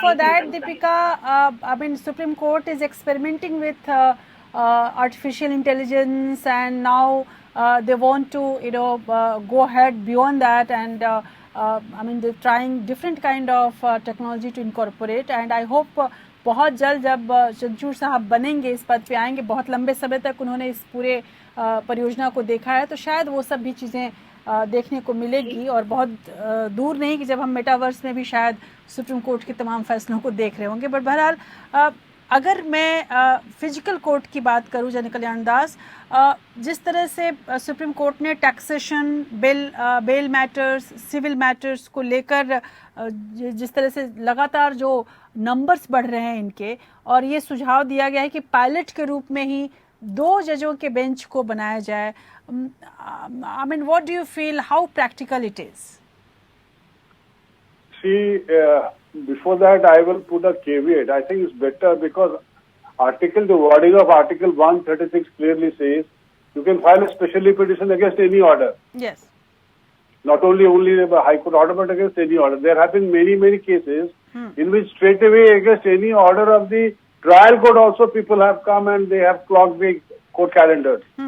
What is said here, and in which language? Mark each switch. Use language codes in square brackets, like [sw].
[en] for that, and concise? Deepika, Supreme Court is experimenting with artificial intelligence, and now they want to, go ahead beyond that, and they're trying different kind of technology to incorporate. And I hope [hi] बहुत जल्द जब चंचूर साहब बनेंगे, इस पद पे आएंगे, बहुत लंबे समय तक उन्होंने इस पूरे परियोजना को देखा है, तो शायद वो सब भी चीज़ें देखने को मिलेगी, और बहुत दूर नहीं कि जब हम मेटावर्स में भी शायद सुप्रीम कोर्ट के तमाम फैसलों को देख रहे होंगे। बट बहरहाल अगर मैं फिजिकल कोर्ट की बात करूं, जन कल्याण दास, जिस तरह से सुप्रीम कोर्ट ने taxation, bell matters, civil matters को लेकर जिस तरह से लगातार जो नंबर्स बढ़ रहे हैं इनके, और ये सुझाव दिया गया है कि पायलट के रूप में ही 2 जजों के बेंच को बनाया जाए। [en] What do you feel, how practical it is? Before that, I will put a caveat. I think it's better because the wording of Article 136 clearly says you can file a special petition against any order. Yes. Not only the High Court order, but against any order. There have been many cases in which straight away against any order of the trial court also people have come and they have clocked the court calendars.